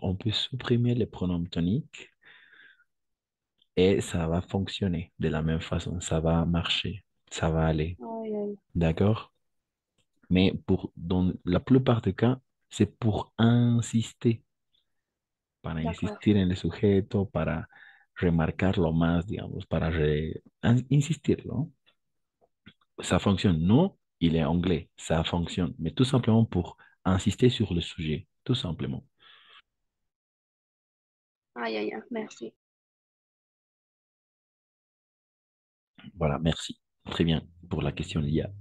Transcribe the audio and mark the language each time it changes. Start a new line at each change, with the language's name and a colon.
French: On peut supprimer les pronoms toniques et ça va fonctionner de la même façon. Ça va marcher, ça va aller, Ay, ay, d'accord? Mais dans la plupart des cas, c'est pour insister,
Spanish: para
French: d'accord.
Spanish: insistir en el sujeto, para remarcarlo más, digamos, insistir, ¿no?
French: Ça fonctionne. Non, il est anglais, ça fonctionne. Mais tout simplement pour insister sur le sujet, tout simplement. Ay, ay, ay, merci. Voilà, merci. Très bien pour la question d'IA.